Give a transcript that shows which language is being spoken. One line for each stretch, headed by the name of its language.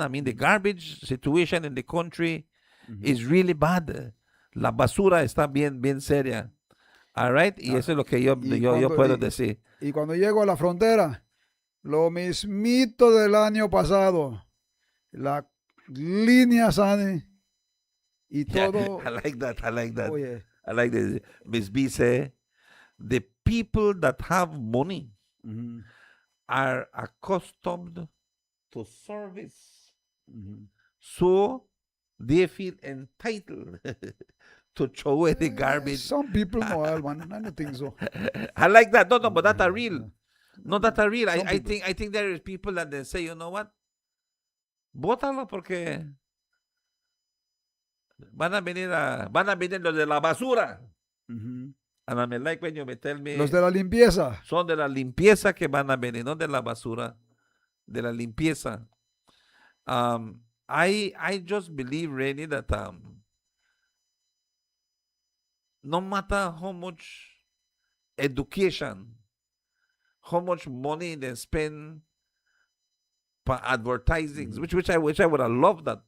English: I mean, the garbage situation in the country is really bad.
Spanish: La basura está bien seria.
English: All right?
Spanish: Y eso es lo que yo puedo decir. Y cuando llego a la frontera, lo mismito del año pasado. La línea sane y todo.
English: I like that. I like that. Oh, yeah. I like this. Miss B say, the people that have money are accustomed to service. So they feel entitled to throw away the garbage. Some people know, man. I don't think so. I like that. No, but that's a real. No, that's a real. I think there is people that they say, you know what?
Spanish: Bótalo porque van a venir los de la basura.
English: And I mean, like when you me tell me.
Spanish: Los de la limpieza. Son de la limpieza que van a venir, no de la basura. De la limpieza.
English: I just believe really that no matter how much education, how much money they spend for advertising, which I would have loved that.